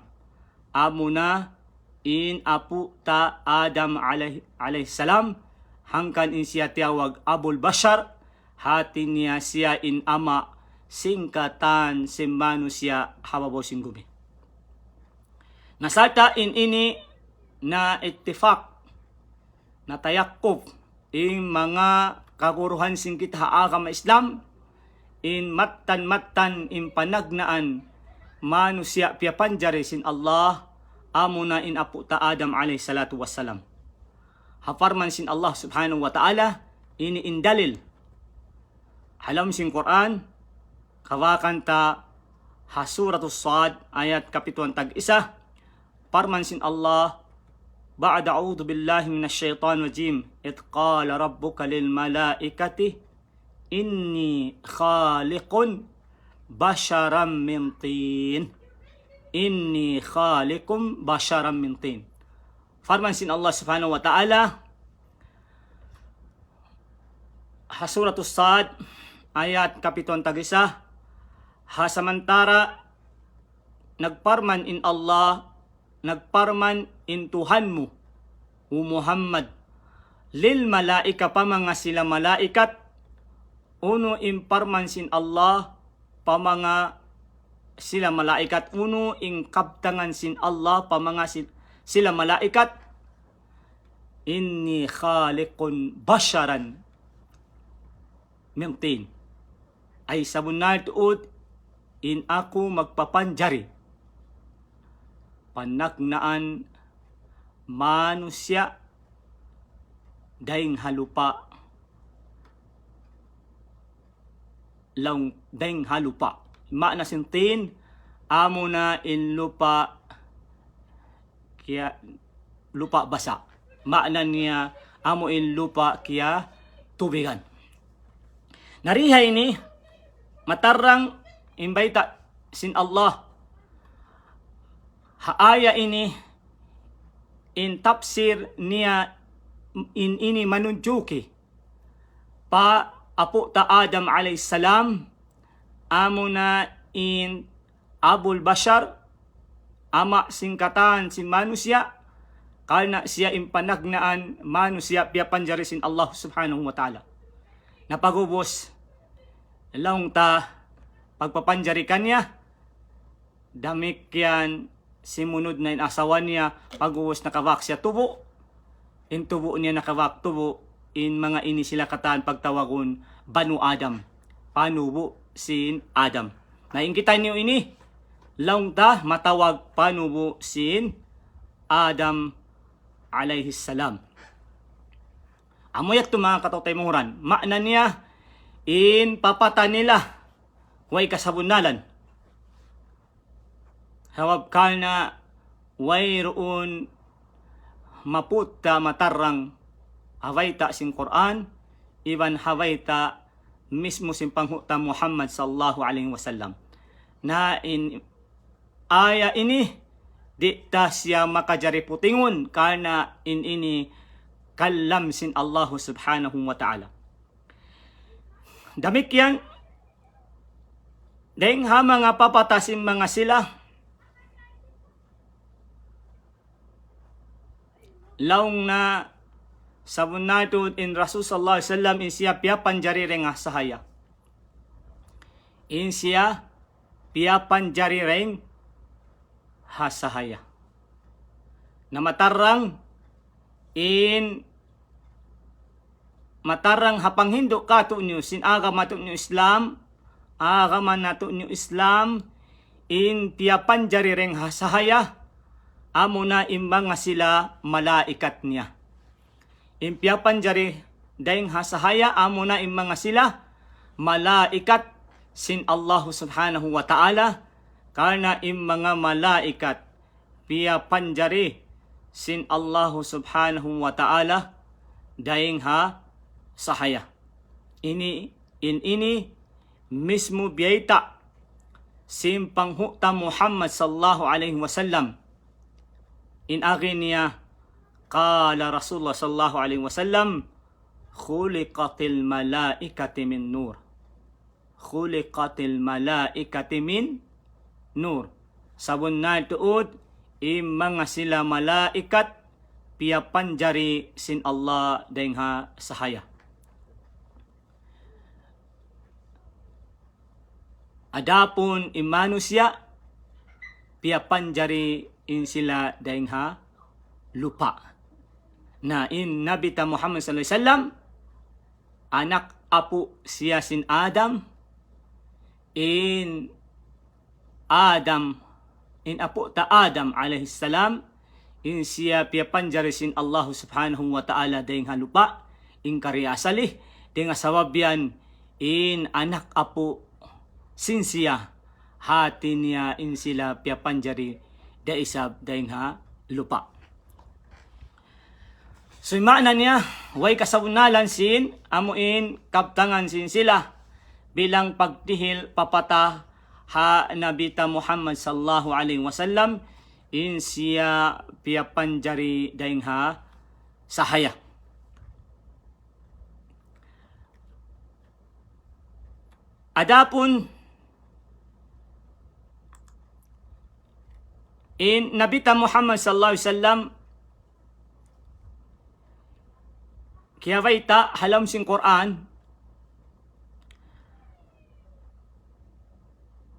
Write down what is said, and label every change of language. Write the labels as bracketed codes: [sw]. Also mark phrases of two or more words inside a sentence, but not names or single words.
[tsg] Amuna in apu ta Adam [ar] عليه السلام, [tsg] hangkan in siya tiyawag Abul Bashar, hati niya siya in ama singkatan si manusia hababaw singgumi. Nasata in ini na ittifaq na tayakkub in mga kaguruhan singkit haagam Islam, in mattan in panagnaan manusia piyapanjari sin Allah amuna in apu ta Adam [ar] عليه الصلاة والسلام. [tsg] Hafarman sin Allah [ar] سبحانه وتعالى [tsg] ini indalil halam sin Quran kawakan ta hasuratus Sad ayat kapituan tag-isa, farman sin Allah [ar] بعد أعوذ بالله من الشيطان الرجيم، إذ قال ربك للملائكة إني خالق بشرا من طين. إني خالق بشرا من طين. [tsg] Farman sin Allah [ar] سبحانه وتعالى [tsg] hasuratus Sad ayat kapituan tag-isa, hasamantara nagparman in Allah, nagparman in Tuhanmu o Muhammad [ar] للملائكة [tsg] pa mga sila malaikat, uno imparman sin Allah pamanga sila malaikat. Uno ing kabtangan sin Allah pamanga sila malaikat. [ar] إني خالق بشرا من طين. [tsg] Ay sabunal tuod in ako magpapanjari. Panagnaan manusia daing halupa. Laung daing halupa. Makna sintin amo na in lupa kaya lupa basa. Makna niya amo in lupa kaya tubigan. Narihay ini matarang imbayta sin Allah. Haaya ini in tafsir niya in ini manunjuki pa apo ta Adam [ar] عليه السلام [tsg] amo na in abul bashar ama singkatan sin manusia karena siya impanagnaan manusia pia panjari sin Allah [ar] سبحانه وتعالى. [tsg] Napagubos laung ta pagpapanjari kanya damik yan simunod na inasawan niya pagubos nakawak siya tubo in tubo niya nakawak tubo in mga ini sila kataan pagtawagon Banu Adam panubo sin Adam. Naingkitan niyo ini laung ta matawag panubo sin Adam [ar] عليه السلام. [tsg] Amoyak to mga katotay munguran. Makna niya in papata nila way kasabunalan. Hawab ka na way roon maputa matarang hawayta sin Quran iban hawayta mismo sin panghuta Muhammad [ar] صلى الله عليه وسلم. [tsg] Na in aya ini di ta siya makajari putingon karena in ini kalam sin Allah [ar] سبحانه وتعالى. [tsg] Damik yan dahing ha mga papatasin mga sila laung na sabun nato in Rasul [ar] صلى الله عليه وسلم [tsg] in siya pia panjari reng sahaya. In siya pia panjari reng hasahaya. Na matarang in matarang hapang hindo kato nyo sin aga mato nyo Islam aga man nato nyo Islam in piapan jari reng hasahaya amo na imbang nga sila malaikat niya. In piapan jari daing hasahaya amo na imbang nga sila malaikat sin Allah [ar] سبحانه وتعالى [tsg] karena mga malaikat piya panjari sin Allah [ar] سبحانه وتعالى [tsg] daing ha sahaya. Ini mismo biyayta sin panghuta Muhammad [ar] صلى الله عليه وسلم. [tsg] In agin niya [ar] قال رسول الله صلى الله عليه وسلم خلقت الملائكة من نور. خلقت الملائكة من نور. [tsg] Sabun na tuod mga sila malaikat piya panjari sin Allah daing ha sahaya. Adapun manusia piya panjari in sila daing ha lupa. Na in Nabi ta Muhammad [ar] صلى الله عليه وسلم [tsg] anak apo siya sin Adam in apo ta Adam [ar] عليه السلام [tsg] in siya piya panjari sin Allah [ar] سبحانه وتعالى [tsg] daing halupa in karyasalih dengan sababyan in anak apo sin siya hati niya in sila piya panjari da isab daing ha lupa. So makna niya way kasabunalan sin amuin kaptangan sin sila bilang pagtihil papata ha nabita Muhammad [ar] صلى الله عليه وسلم [tsg] in siya piya panjari daing ha sahaya. Adapun in nabita Muhammad [ar] صلى الله عليه وسلم [tsg] kaya halam sin Quran